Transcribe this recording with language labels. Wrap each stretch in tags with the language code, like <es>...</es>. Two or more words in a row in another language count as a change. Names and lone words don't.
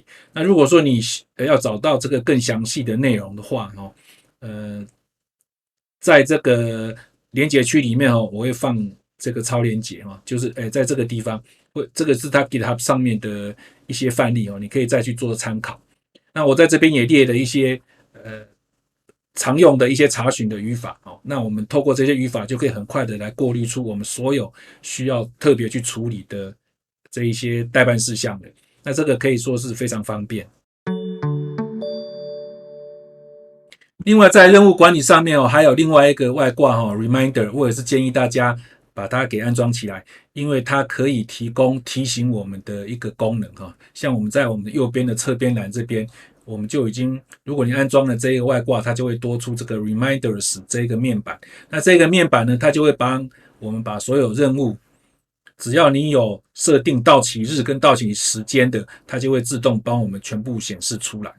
<zh>那如果說你要找到這個更詳細的內容的話，在這個連結區裡面我會放這個超連結，就是在這個地方，這個是它 GitHub 上面的一些範例，你可以再去做參考。那我在這邊也列了一些常用的一些查詢的語法。那我們透過這些語法就可以很快的來過濾出我們所有需要特別去處理的這一些待辦事項的。那這個可以說是非常方便。另外在任務管理上面還有另外一個外掛Reminder，我也是建議大家把它給安裝起來，因為它可以提供提醒我們的一個功能哈。像我們在我們的右邊的側邊欄這邊，我們就已經，如果你安裝了這一個外掛，它就會多出這個 Reminders 這個面板。那這個面板呢，它就會幫我們把所有任務，只要你有設定到期日跟到期時間的，它就會自動幫我們全部顯示出來。</zh>